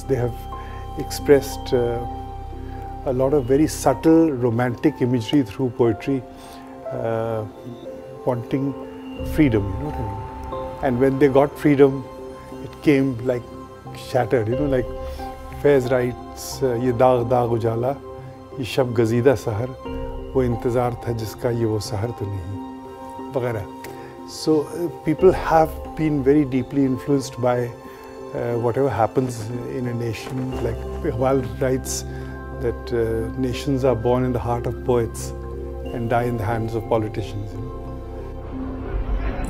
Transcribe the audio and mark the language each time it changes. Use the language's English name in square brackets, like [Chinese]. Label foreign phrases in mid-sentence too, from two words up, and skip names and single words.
[English] They have expressed a lot of very subtle romantic imagery through poetry, wanting freedom, you know what I mean? And when they got freedom, it came like shattered, you know, like Faiz writes, [Urdu] "یہ داغ داغ اجالا، یہ شب گزیدہ سحر، وہ انتظار تھا جس کا یہ وہ سحر تو نہیں," वगैरह. [English] So people have been very deeply influenced by whatever happens in a nation. Like Iqbal writes that nations are born in the heart of poets and die in the hands of politicians. You know?